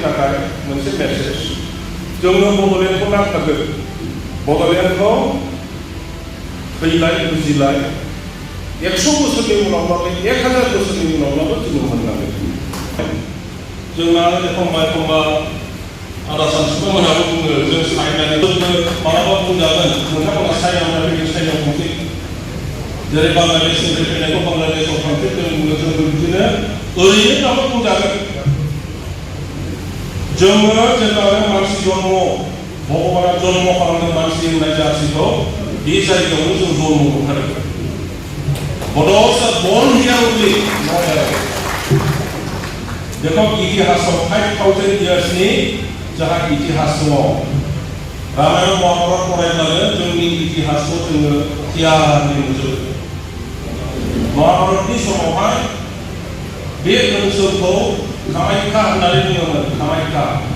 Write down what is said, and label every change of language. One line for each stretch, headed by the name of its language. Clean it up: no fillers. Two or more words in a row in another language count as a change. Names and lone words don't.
Bodo: थाखाय मोनसे मेसेज जोंनो बड'लेण्डखौ नांथारगोन बड'लेण्डखौ फैलाय बुजिलाय 100 बोसोरनि उनावब्लाबो 1000 बोसोरनि उनावब्लाबो जोङो मोननांगोन जोंना एखमबा आदा सानसुमामोनाबो बुङो जों सायनानै मालाबा बुंजागोन नोंथांमोना सायनायाव फैगोन सायनायाव थांसै जेरै बांलादेशनिफ्राय फैनायखौ बांलादेशआव थांसै जों बिदिनो ओरैनोब्लाबो बुंजागोन जोङो जेब्लानो मानसि जन्म भगबाना जन्म खालामदों मानसि होननाय जाथिखौ बे जायगायावनो जों जन्म मोनथारगोन बड'स
English: born here only not there
Bodo: देखो इतिहासाव 5000 इयार्सनि जाहा इतिहास दङ रामायण महाभारत फरायब्लानो जोंनि इतिहासखौ जोङो गियाननि नुजोबो महाभारतनि समावहाय बे ओनसोलखौ कामाख्या होननानै बुङोमोन कामाख्या